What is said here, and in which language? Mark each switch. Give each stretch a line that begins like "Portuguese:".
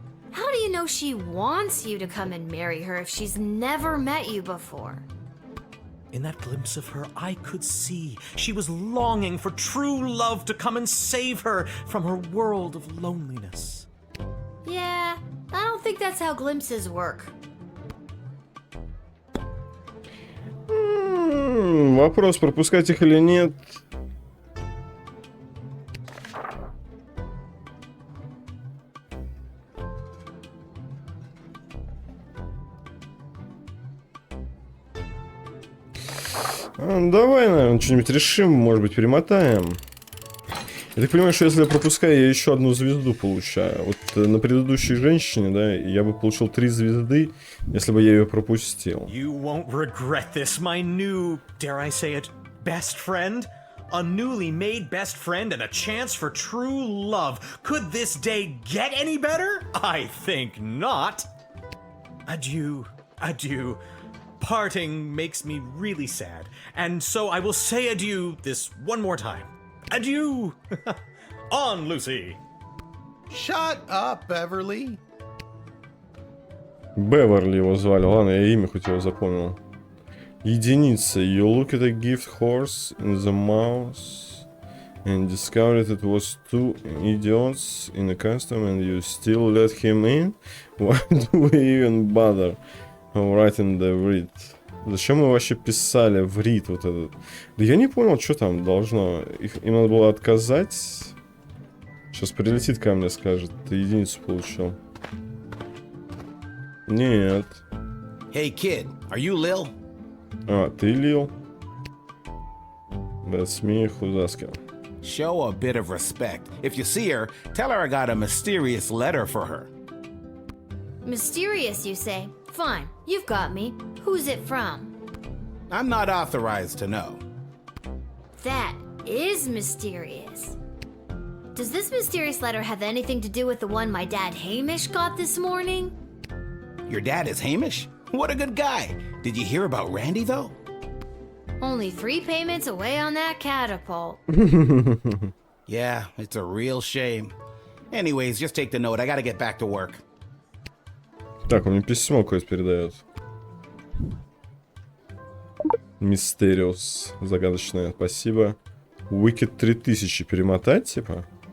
English: How do you know she wants you to come and marry her if she's never met you before? In that glimpse of her, I could see she was longing for true love to come and save her from her world of loneliness. Yeah, I don't think that's how glimpses work.
Russian: Вопрос, пропускать их или нет. Давай, наверное, что-нибудь решим, может быть, перемотаем. Я так понимаю, что если я пропускаю, я еще одну звезду получаю. Вот на предыдущей женщине, да, я бы получил 3 звезды, если бы я ее пропустил.
English: You won't regret this, my new, dare I say it, best friend? A newly made best friend and a chance for true love. Could this day get any better? I think not. Adieu, adieu. Parting makes me really sad, and so I will say adieu this one more time. Adieu! On, Lucy! Shut up, Beverly!
Russian: Беверли его звали. Ладно, я имя хоть его запомнил. Единица.
English: You look at a gift horse in the mouth and discovered it was 2 idiots in a costume and you still let him in? Why do we even bother writing the read?
Russian: Зачем мы вообще писали в рид вот этот? Да я не понял, что там должно. Им надо было отказать. Сейчас прилетит ко мне, скажет, ты единицу получил. Нет.
English: Hey kid, are you Lil?
Russian: Ты
English: Lil? That's me, who's asking. Show a bit of respect. If you see her, tell her I got a mysterious letter for her. Mysterious, you say? Fine, you've got me. Who's it from? I'm not authorized to know. That is mysterious. Does this mysterious letter have anything to do with the one my dad Hamish got this morning? Your dad is Hamish? What a good guy. Did you hear about Randy, though? Only 3 payments away on that catapult. Yeah, it's a real shame. Anyways, just take the note. I gotta get back to work.
Russian: Так, он мне письмо какое-то передает. Мистериус. Загадочное. Спасибо. Wicked 3000 перемотать, типа?